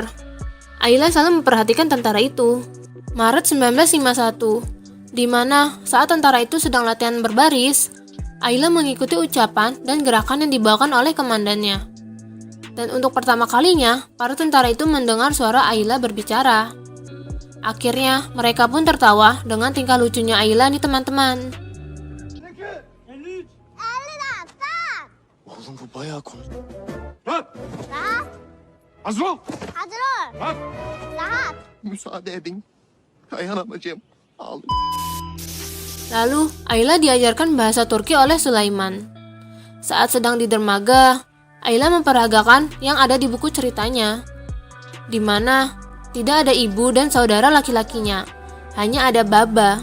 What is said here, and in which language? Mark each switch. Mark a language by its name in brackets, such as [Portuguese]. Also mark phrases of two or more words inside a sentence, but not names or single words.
[Indonesian] Ayla selalu memperhatikan tentara itu. Maret 1951, di mana saat tentara itu sedang latihan berbaris, Ayla mengikuti ucapan dan gerakan yang dibawakan oleh komandannya. Dan untuk pertama kalinya, para tentara itu mendengar suara Ayla berbicara. Akhirnya, mereka pun tertawa dengan tingkah lucunya Ayla nih teman-teman. [Turkish] Oğlum bu bayağı konuş. Rahat. Hazır ol. Hazır ol. Rahat. Müsaade edin. Dayanamayacağım. Ağlıyorum. [Indonesian] Lalu, Ayla diajarkan bahasa Turki oleh Sulaiman. Saat sedang di dermaga, Ayla memperagakan yang ada di buku ceritanya, di mana tidak ada ibu dan saudara laki-lakinya, hanya ada Baba.